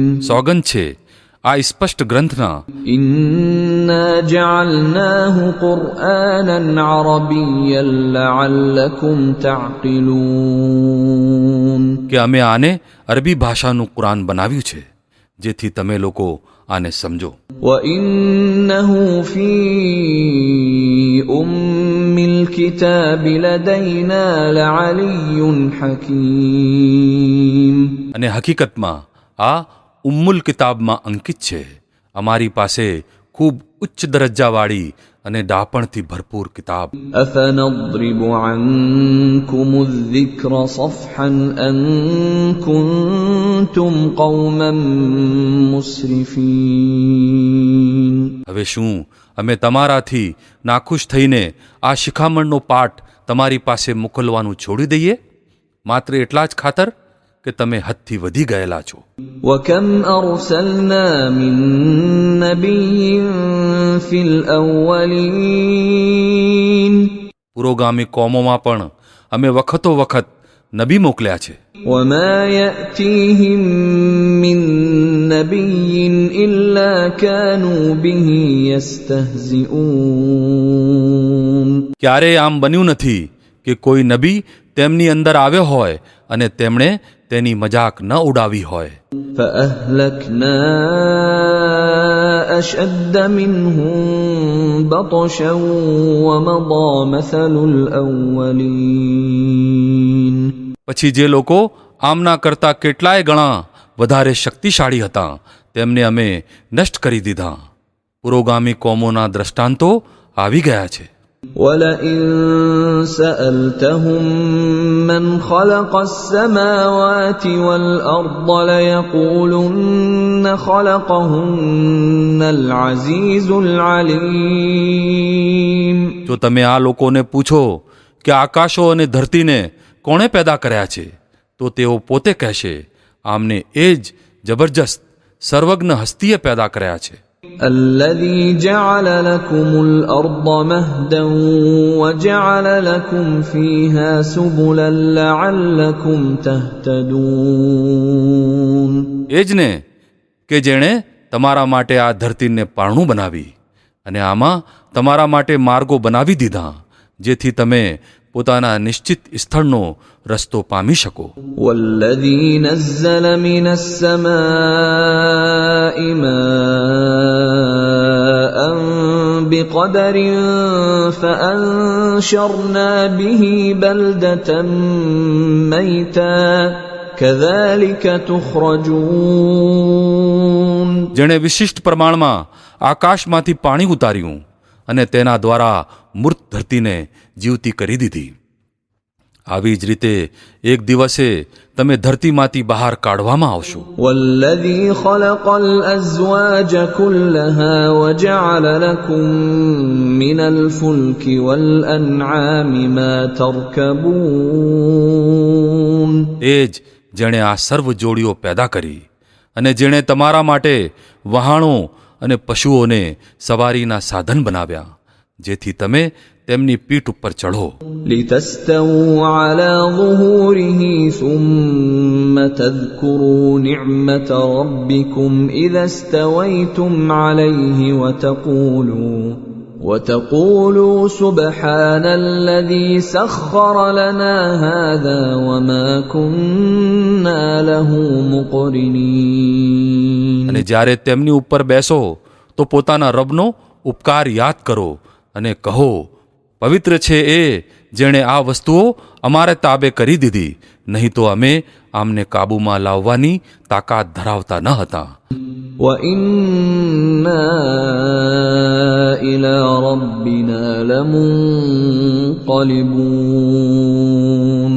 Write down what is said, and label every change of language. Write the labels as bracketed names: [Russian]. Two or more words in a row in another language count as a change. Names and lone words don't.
[Gujarati] સોગંદ છે આ સ્પષ્ટ ગ્રંથના. [Arabic] إِنَّا جَعَلْنَاهُ قُرْآنًا عَرَبِيًّا لَعَلَّكُمْ تَعْقِلُونَ. [Gujarati] કે અમે આને અરબી ભાષાનું કુરાન બનાવ્યું છે જેથી તમે લોકો આને સમજો. [Arabic] وَإِنَّهُ فِي أُمِّ الْكِتَابِ لَدَيْنَا لَعَلِيٌّ حَكِيمٌ. [Gujarati] અને હકીકતમાં આ ઉમ્મુલ કિતાબમાં અંકિત છે, અમારી પાસે ખૂબ ઉચ્ચ દરજ્જાવાળી અને ડાપણથી ભરપૂર કિતાબ. [Arabic] أَفَنَضْرِبُ عَنكُمُ الذِّكْرَ صَفْحًا أَن كُنتُمْ قَوْمًا مُسْرِفِينَ. [Gujarati] હવે શું અમે તમારાથી નાખુશ થઈને આ શિખામણનો પાઠ તમારી પાસે મોકલવાનું છોડી દઈએ માત્ર એટલા જ ખાતર કે તમે હદથી વધી ગયેલા છો. [Arabic] وَكَمْ أَرْسَلْنَا مِن نَّبِيٍّ فِي الْأَوَّلِينَ. [Gujarati] પુરોગામી કોમોમાં પણ અમે વખતો વખત નબી મોકલ્યા છે. [Arabic] وَمَا يَأْتِيهِم مِّن نَّبِيٍّ إِلَّا كَانُوا بِهِ يَسْتَهْزِئُونَ. [Gujarati] ક્યારેય આમ બન્યું નથી કે કોઈ નબી તેમની અંદર આવ્યો હોય અને તેમણે તેની મજાક ન ઉડાવી હોય. [Arabic] فَأَهْلَكْنَا أَشَدَّ مِنْهُم بَطْشًا وَمَضَىٰ مَثَلُ الْأَوَّلِينَ. [Gujarati] પછી જે લોકો આમના કરતા કેટલાય ગણા વધારે શક્તિશાળી હતા તેમને અમે નષ્ટ કરી દીધા. પુરોગામી કોમોના દ્રષ્ટાંતો આવી ગયા છે. [Arabic] وَلَئِن سَأَلْتَهُم مَّنْ خَلَقَ السَّمَاوَاتِ وَالْأَرْضَ لَيَقُولُنَّ خَلَقَهُنَّ الْعَزِيزُ الْعَلِيمُ. [Gujarati] જો તમે આ લોકોને પૂછો કે આકાશો અને ધરતીને કોણે પેદા કર્યા છે તો તેઓ પોતે કહેશે આમને એ જ જબરજસ્ત સર્વજ્ઞ હસ્તીએ પેદા કર્યા છે. [Arabic] الَّذِي جَعَلَ لَكُمُ الْأَرْضَ مَهْدًا وَجَعَلَ لَكُمْ فِيهَا سُبُلًا لَعَلَّكُمْ تَهْتَدُونَ. [Gujarati] એ જ ને કે જેણે તમારા માટે આ ધરતીને પારણું બનાવી અને આમાં તમારા માટે માર્ગો બનાવી દીધા જેથી તમે પોતાના નિશ્ચિત સ્થળનો રસ્તો પામી શકો. [Arabic] وَالَّذِي نَزَّلَ مِنَ السَّمَاءِ مَاءً بِقَدَرٍ فَأَنشَرْنَا بِهِ بَلْدَةً مَّيْتًا كَذَلِكَ تُخْرَجُونَ. [Gujarati] જેણે વિશિષ્ટ પ્રમાણમાં આકાશમાંથી પાણી ઉતાર્યું અને તેના દ્વારા મૂર્ત ધરતીને જીવતી કરી દીધી. આવી જ રીતે એક દિવસે તમે ધરતીમાંથી બહાર કાઢવામાં આવશો. [Arabic] وَالَّذِي خَلَقَ الْأَزْوَاجَ كُلَّهَا وَجَعَلَ لَكُم مِّنَ الْفُلْكِ وَالْأَنْعَامِ مَا تَرْكَبُونَ. [Gujarati] એ જ જેણે આ સર્વ જોડીઓ પેદા કરી અને જેણે તમારા માટે વહાણો અને પશુઓને સવારીના સાધન બનાવ્યા જેથી તમે તેમની પીઠ ઉપર ચઢો. [Arabic] لِتَسْتَوُوا عَلَى ظُهُورِهِ ثُمَّ تَذْكُرُوا نِعْمَةَ رَبِّكُمْ إِذَا اسْتَوَيْتُمْ عَلَيْهِ وَتَقُولُوا سُبْحَانَ الَّذِي سَخَّرَ لَنَا هَذَا وَمَا كُنَّا لَهُ مُقْرِنِينَ. [Gujarati] અને જ્યારે તેમની ઉપર બેસો તો પોતાના રબનો ઉપકાર યાદ કરો અને કહો પવિત્ર છે એ જેણે આ વસ્તુઓ અમારે તાબે કરી દીધી, નહીં તો અમે આમને કાબૂમાં લાવવાની તાકાત ધરાવતા ન હતા. [Arabic] وَإِنَّا إِلَى رَبِّنَا لَمُنقَلِبُونَ.